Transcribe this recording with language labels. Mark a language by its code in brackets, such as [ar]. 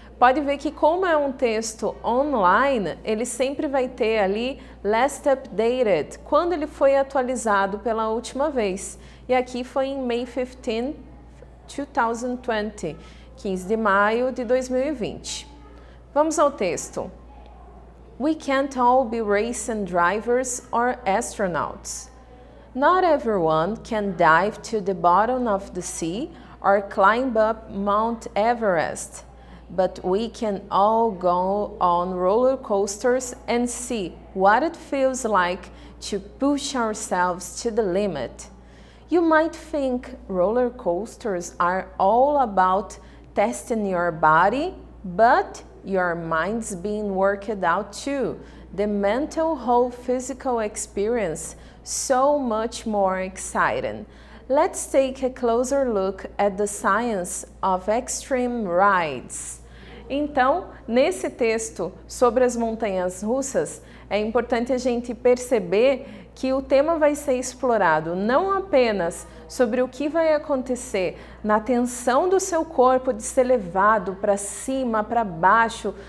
[pt] Pode ver que como é um texto online, ele sempre vai ter ali [en] last updated, [pt] quando ele foi atualizado pela última vez. E aqui foi em [en] May 15, 2020, [pt] 15 de maio de 2020. Vamos ao texto. [en] We can't all be racing drivers or astronauts. Not everyone can dive to the bottom of the sea or climb up Mount Everest. But we can all go on roller coasters and see what it feels like to push ourselves to the limit. You might think roller coasters are all about testing your body, but your mind's being worked out too. The mental whole physical experience so much more exciting. Let's take a closer look at the science of extreme rides. [pt] Então, nesse texto sobre as montanhas russas, é importante a gente perceber que o tema vai ser explorado não apenas sobre o que vai acontecer na tensão do seu corpo de ser levado para cima, para baixo,